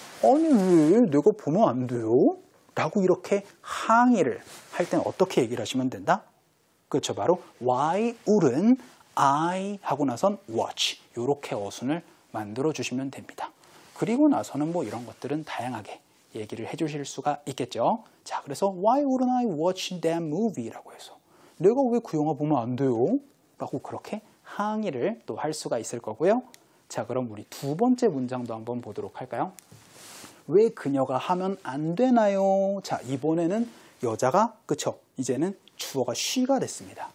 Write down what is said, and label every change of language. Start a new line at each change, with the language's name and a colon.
Korean: 아니 왜 내가 보면 안 돼요? 라고 이렇게 항의를 할 때는 어떻게 얘기를 하시면 된다? 그렇죠? 바로
English: why, wouldn't I
Korean: 하고 나선 watch 이렇게 어순을 만들어 주시면 됩니다. 그리고 나서는 뭐 이런 것들은 다양하게 얘기를 해주실 수가 있겠죠.
English: 자, 그래서 Why wouldn't I watch that movie?
Korean: 라고 해서 내가 왜 그 영화 보면 안 돼요? 라고 그렇게 항의를 또 할 수가 있을 거고요. 자, 그럼 우리 두 번째 문장도 한번 보도록 할까요? 왜 그녀가 하면 안 되나요? 자, 이번에는 여자가 그쵸? 이제는 주어가 she가 됐습니다.